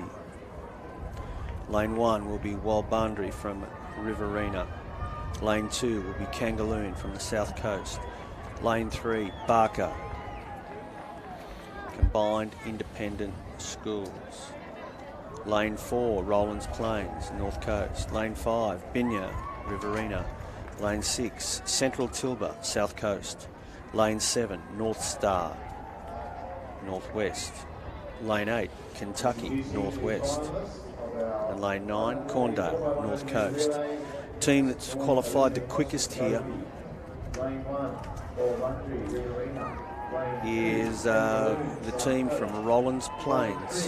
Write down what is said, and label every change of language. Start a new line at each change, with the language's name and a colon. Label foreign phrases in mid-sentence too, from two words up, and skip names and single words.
English: Lane 1 will be Walbundry from Riverina. Lane 2 will be Kangaloon from the South Coast. Lane 3, Barker. Combined Independent Schools. Lane 4, Rollins Plains, North Coast. Lane 5, Binya, Riverina. Lane 6, Central Tilba, South Coast. Lane 7, North Star, Northwest. Lane 8, Kentucky, Northwest. And Lane 9, Corndale, North Coast. Team that's qualified the quickest here is the team from Rollins Plains.